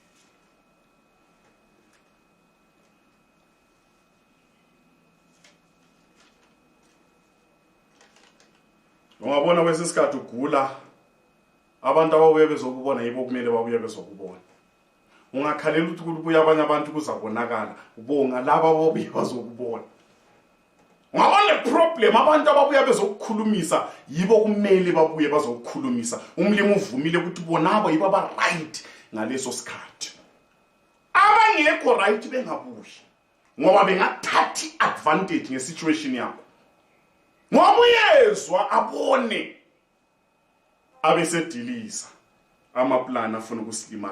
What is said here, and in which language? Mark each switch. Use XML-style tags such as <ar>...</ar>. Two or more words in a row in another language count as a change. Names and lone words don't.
<zu>Ungabona kwesisikhathi ugula, abantu ababuye bezokubona yibo kumele babuye bezokubona. Ungakhalela ukuthi kubuya abanye abantu kuzabonakala, ubonga laba ababuye bazokubona. Ungabona problem, abantu ababuye bezokukhulumisa yibo kumele babuye bazokukhulumisa. Umlimi uvumile ukuthi bonabo yibo aba right ngaleso sikhathi. Abangekho right bengabuyi ngoba bengathathi advantage ngesituation yakho. Ngoba uyezwa abone abesediliza amaplana afuna ukusilimaza.</zu>